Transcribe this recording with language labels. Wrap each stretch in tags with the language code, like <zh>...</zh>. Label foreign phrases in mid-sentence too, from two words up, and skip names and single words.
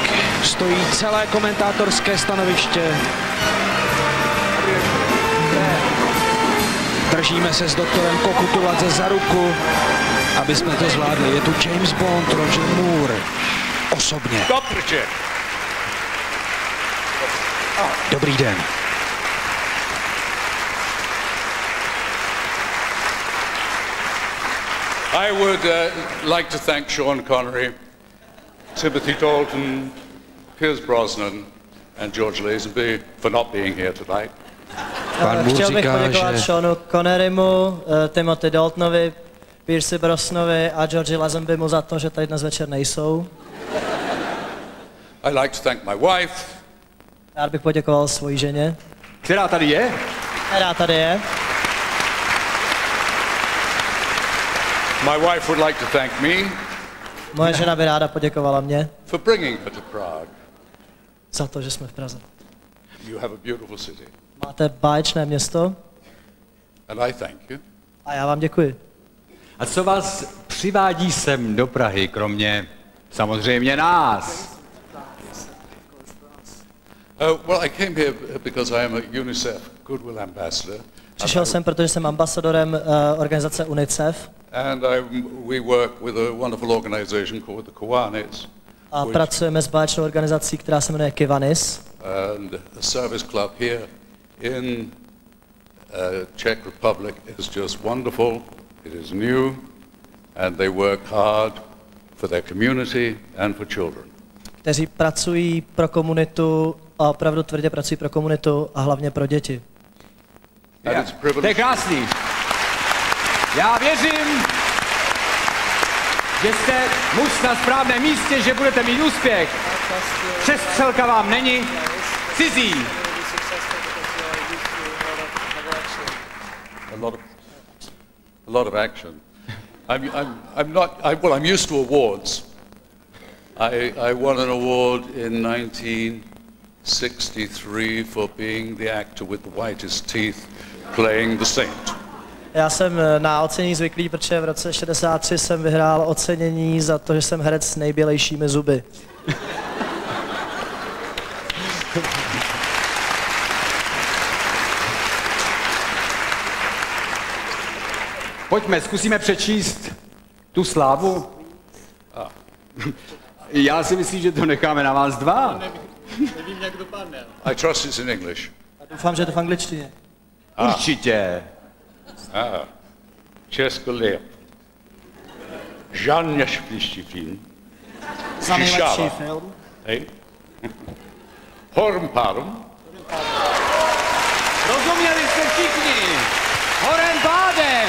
<cs>Stojí celé komentátorské stanoviště. Držíme se s doktorem Kokutuladze za ruku, aby jsme to zvládli. Je tu James Bond, Roger Moore. Osobně. Dobrý den.</cs> <en>I would like to thank Sean Connery, Timothy Dalton, Pierce Brosnan and George Lazenby for not being here tonight.</en> <cs>Chtěl bych poděkovat Seanu Connerymu, Timothy Daltonovi, Pierce Brosnanovi a George Lazenbymu za to, že tady dnes večer nejsou.</cs> <en>I'd like to thank my wife.</en> <cs>Rád bych poděkoval svojí ženě. Která tady je? Která tady je.</cs> <en>My wife would like to thank me.</en> <cs>Moje žena by ráda poděkovala mě.</cs> <en>For bringing her to Prague.</en> <cs>Za to, že jsme v Praze.</cs> <en>You have a beautiful city.</en> <cs>Máte báječné město.</cs> <en>And I thank you.</en> <cs>A já vám děkuji. A co vás přivádí sem do Prahy, kromě samozřejmě nás?</cs> <en>Well, I came here because I am a UNICEF Goodwill Ambassador.</en> <cs>Přišel jsem, protože jsem ambasadorem organizace UNICEF.</cs> <en>And we work with a wonderful organization called the Kiwanis.</en> <cs>A pracujeme s báječnou organizací, která se jmenuje Kiwanis.</cs> <en>And a service club here in Czech Republic is just wonderful. It is new, and they work hard for their community and for children.</en> <cs>Kteří pracují pro komunitu a opravdu tvrdě pracují pro komunitu a hlavně pro děti. To je krásný. Já věřím, že jste muž na správném místě, že budete mít úspěch. Přestřelka vám není cizí.</cs> <en>A lot of action. I'm used to awards. I won an award in 1963 for being the actor with the whitest teeth playing the saint.</en> <cs>Já jsem na ocenění zvyklý, protože v roce 63 jsem vyhrál ocenění za to, že jsem herec s nejbělejšími zuby. Pojďme, zkusíme přečíst tu slávu. Já si myslím, že to necháme na vás dva. Nevím, jak dopadne.</cs> <en>I trust it's in English.</en> <cs>Doufám, že je to v angličtině. Určitě. Česko lep. Žádný nejlepší film. Za nejlepší film. Hej. Horem pádem. Rozuměli jste všichni. Horem pádem.</cs>